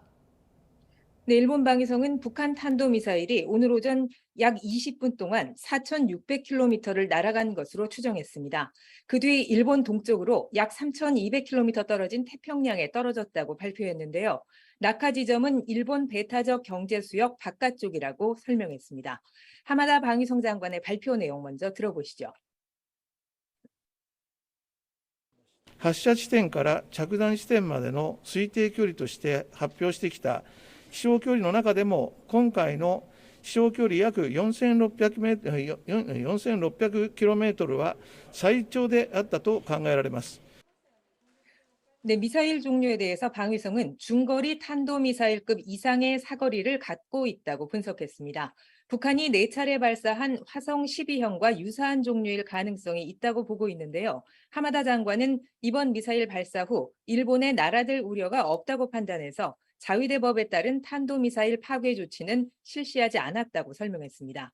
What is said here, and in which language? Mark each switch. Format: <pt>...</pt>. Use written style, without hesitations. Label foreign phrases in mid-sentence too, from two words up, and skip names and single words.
<ko>네, 일본 방위성은 북한 탄도미사일이 오늘 오전 약 20분 동안 4,600km를 날아간 것으로 추정했습니다. 그 뒤 일본 동쪽으로 약 3,200km 떨어진 태평양에 떨어졌다고 발표했는데요. 낙하 지점은 일본 배타적 경제수역 바깥쪽이라고 설명했습니다. 하마다 방위성 장관의 발표 내용 먼저 들어보시죠.</ko> <ja>発射地点から着弾地点までの推定距離として発表してきた飛翔距離の中でも、今回の飛翔距離約4600kmは最長であったと考えられます。</ja> <ko>네, 미사일 종류에 대해서 방위성은 중거리 탄도미사일급 이상의 사거리를 갖고 있다고 분석했습니다. 북한이 4차례 발사한 화성 12형과 유사한 종류일 가능성이 있다고 보고 있는데요. 하마다 장관은 이번 미사일 발사 후 일본에 날아들 우려가 없다고 판단해서 자위대법에 따른 탄도미사일 파괴 조치는 실시하지 않았다고 설명했습니다.</ko>